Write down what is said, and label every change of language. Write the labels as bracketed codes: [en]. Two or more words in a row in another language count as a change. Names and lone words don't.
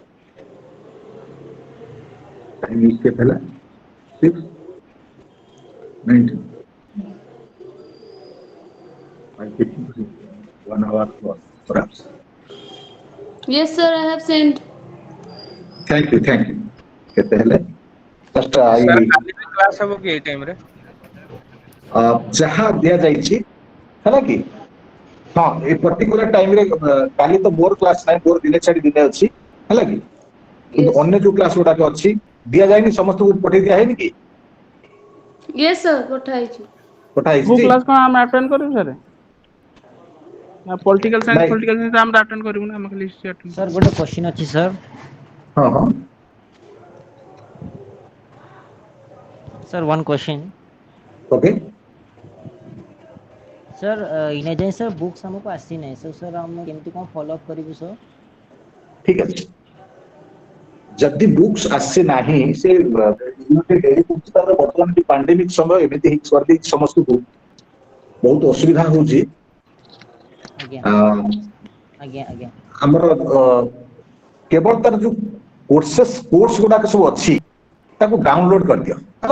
[en] Time is pehla 6:19. 5:50, 1 hour plus perhaps. Yes, sir. I have sent. Thank you. Thank you. [or] କେତେ ହେଲେ just ସାର୍ I କାଲି ବି କ୍ଲାସ୍ ହବ କି ଏଇ ଟାଇମରେ? ଯାହା ଦିଆଯାଇଛି ହେଲା କି ହଁ ଏ ପର୍ଟିକୁଲାର ଟାଇମରେ କାଲି ତ ମୋର କ୍ଲାସ ନାହିଁ, ମୋର ଦିନେ ଛାଡି ଦିନେ ଅଛି ହେଲା କି, କିନ୍ତୁ [en] Yes. [or] ଅନ୍ୟ ଯୋଉ କ୍ଲାସ ଗୁଡାକ ଅଛି ଦିଆଯାଇନି, ସମସ୍ତଙ୍କୁ ପଠେଇ ଦିଆ ହେଇନି କି? [en] Yes, sir. [or] ପଠା ହେଇଛି। ପଠା ହେଇଛି କୋଉ ଟି? କ୍ଲାସ୍ କଣ ଆମେ ଆଟେଣ୍ଡ କରିବୁ ସାର୍? ନା ପଲିଟିକାଲ ନାଇଁ ସାଇନ୍ସ ଆମେ ଆଟେଣ୍ଡ କରିବୁ ନା, ଆମେ ଖାଲି [en] history attend [or] Sir, କରିବୁ? ଗୋଟେ question ଅଛି sir. ହଁ ହଁ [en] Sir, one question. [or] ଓକେ Sir, ଇନେ ଯାଏ [en] sir books [or] ଆମକୁ ଆସି ନାହିଁ, [en] so sir [or] ଆମେ କେମିତି କଣ [en] follow up [or] କରିବୁ sir? ଠିକ ଅଛି। ଯଦି ବୁକ୍ସ ଆସେ ନାହିଁ ସେ ଡେରି କରୁଛି, ତାର ବର୍ତ୍ତମାନ ପାଣ୍ଡେମିକ ସମୟ ଏମିତି ହେଇକି କରିଦେଇଛି ସମସ୍ତଙ୍କୁ, ବହୁତ ଅସୁବିଧା ହଉଛି। ଆଜ୍ଞା ଆଜ୍ଞା ଆଜ୍ଞା ଆମର କେବଳ ତାର ଯୋଉ କୋର୍ସ ଗୁଡାକ ସବୁ ଅଛି ତାକୁ ଡାଉନଲୋଡ କରିଦିଅ ହେଲା।